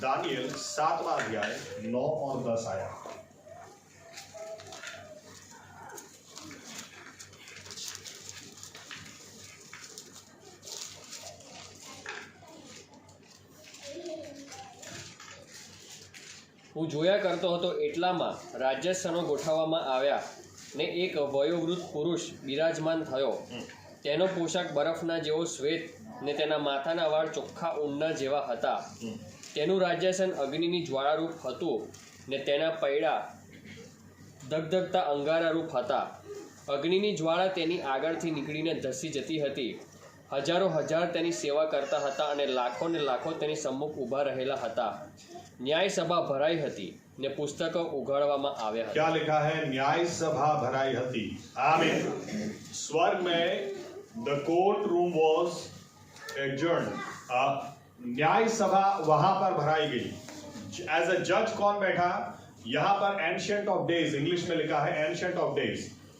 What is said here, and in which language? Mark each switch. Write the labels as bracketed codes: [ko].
[hi] Daniel 7वां अध्याय 9 और 10 आया। [gu] હું જોયા કરતો હતો એટલામાં રાજ્યસ્થાનો ગોઠવવામાં આવ્યા ને એક વયોવૃદ્ધ પુરુષ બિરાજમાન થયો. તેનો પોશાક બરફના જેવો શ્વેત ને તેના માથાના વાળ ચોખ્ખા ઊનના જેવા હતા. તેનું રાજ્યાસન અગ્નિની જ્વાળારૂપ હતું ને તેના પૈડા ધગધગતા અંગારારૂપ હતા. અગ્નિની જ્વાળા તેની આગળથી નીકળીને ધસી જતી હતી. હજારો હજાર તેની સેવા કરતા હતા અને લાખો ને લાખો તેની સમ્મુખ ઊભા રહેલા હતા. ન્યાય સભા ભરાઈ હતી ને પુસ્તકો ઉઘાડવામાં આવ્યા હતા. [hi] क्या लिखा है? [gu] न्याय सभा भराई हती। [hi] आमीन। स्वर्ग में [en] The court room was adjourned. [hi] न्याय सभा वहां पर भराई गई। [en] as a जज [hi] कौन बैठा? यहां पर एंशिएंट ऑफ डेज, इंग्लिश में लिखा है एंशिएंट ऑफ डेज।